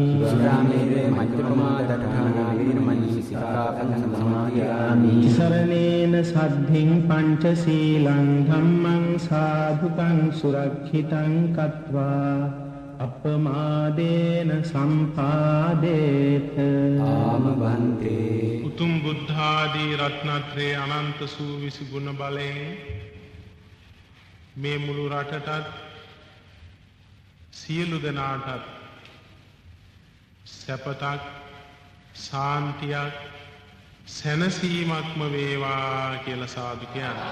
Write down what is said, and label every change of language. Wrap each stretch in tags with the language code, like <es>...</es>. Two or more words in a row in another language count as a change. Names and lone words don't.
<pi>සුරාමේරය මජ්ජපමා දට්ඨානා වේරමණී සික්ඛාපදං සමාදියාමි තිසරණේන සද්ධින් පංචශීලං ධම්මං සාධුකං සුරක්ෂිතං කତ୍වා අපමාදේන සම්පාදේත</pi> <si>ආම බන්තේ උතුම් බුද්ධාදී රත්නත්‍රයේ අනන්ත සූවිසි ගුණ බලයෙන් මේ මුළු රටටත් සියලු දෙනාටත් සැපතක් සාන්තියක් සැනසීමක්ම වේවා කියලා සාදු කියන්නේ.</si>